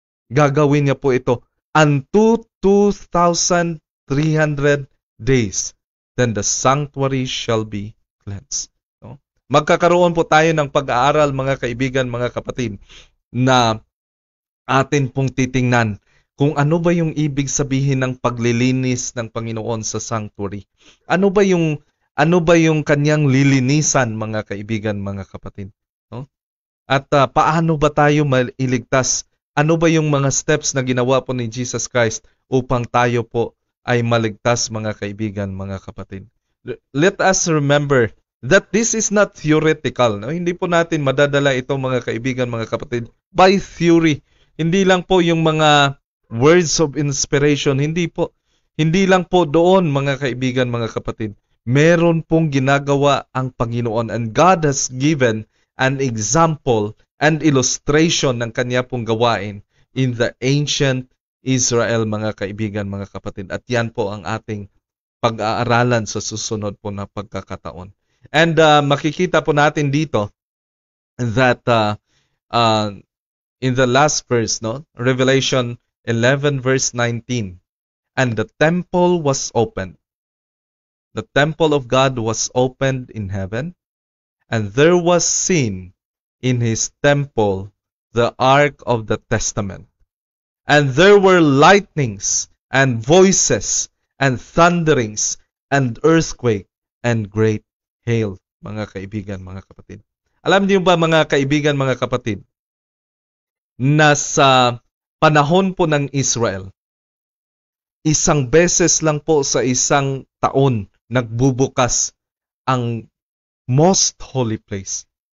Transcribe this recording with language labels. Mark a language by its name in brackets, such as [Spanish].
[Filipino] Gagawin niya po ito [English] unto 2,300 days, then the sanctuary shall be cleansed. No? [Filipino] Magkakaroon po tayo ng pag-aaral, mga kaibigan, mga kapatid, na atin pong titingnan kung ano ba yung ibig sabihin ng paglilinis ng Panginoon sa sanctuary. Ano ba yung kanyang lilinisan, mga kaibigan, mga kapatid, no? At paano ba tayo mailigtas? Ano ba yung mga steps na ginawa po ni Jesus Christ upang tayo po ay maligtas, mga kaibigan, mga kapatid? [English] Let us remember that this is not theoretical. No? [Filipino] Hindi po natin madadala ito, mga kaibigan, mga kapatid, [English] by theory. [Filipino] Hindi lang po yung mga [English] words of inspiration. [Filipino] Hindi po. Hindi lang po doon, mga kaibigan, mga kapatid. Meron pong ginagawa ang Panginoon, [English] and God has given an example [Filipino] and illustration ng kanya pong gawain [English] in the ancient Israel, [Filipino] mga kaibigan, mga kapatid. At yan po ang ating pag-aaralan sa susunod po na pagkakataon. [English] And [Filipino] makikita po natin dito [English] that in the last verse, no, Revelation 11 verse 19, and the temple was opened. The temple of God was opened in heaven, and there was seen in his temple the ark of the testament. And there were lightnings and voices and thunderings and earthquake and great hail, [Filipino] mga kaibigan, mga kapatid. Alam niyo ba, mga kaibigan, mga kapatid, na sa panahon po ng Israel, isang beses lang po sa isang taon nagbubukas ang most holy place.